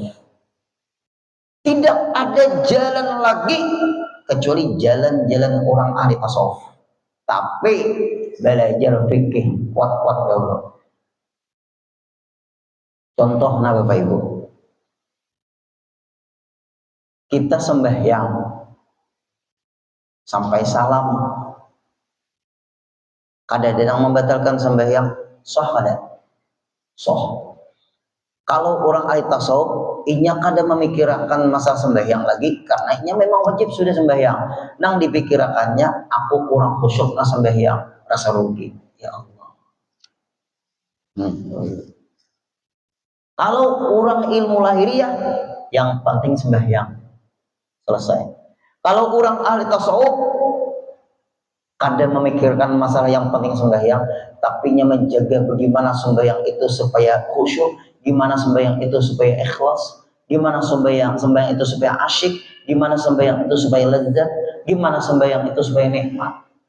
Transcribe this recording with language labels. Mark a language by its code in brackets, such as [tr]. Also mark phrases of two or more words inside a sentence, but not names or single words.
[id] Tidak ada jalan lagi kecuali jalan-jalan orang ahli tasawuf. Tapi belajar fikih kuat-kuat dulu. Contohnya Bapak Ibu, kita sembahyang sampai salam, kada ada yang membatalkan sembahyang, sah kada? Sah. Kalau orang ahli tasawuf, [bjn] inya kada [id] memikirkan masalah sembahyang lagi, karena inya memang wajib sudah sembahyang. Nang dipikirkannya, aku kurang khusyuk na sembahyang, rasa rugi. [ar] Ya Allah. [id] Kalau orang ilmu lahiriah, yang penting sembahyang, selesai. Kalau orang ahli tasawuf, kada memikirkan masalah yang penting sembahyang, tapi nya menjaga bagaimana sembahyang itu supaya khusyuk, gimana sembahyang itu supaya ikhlas, gimana sembahyang itu supaya asyik, gimana sembahyang itu supaya lezat, gimana sembahyang itu supaya nikmat.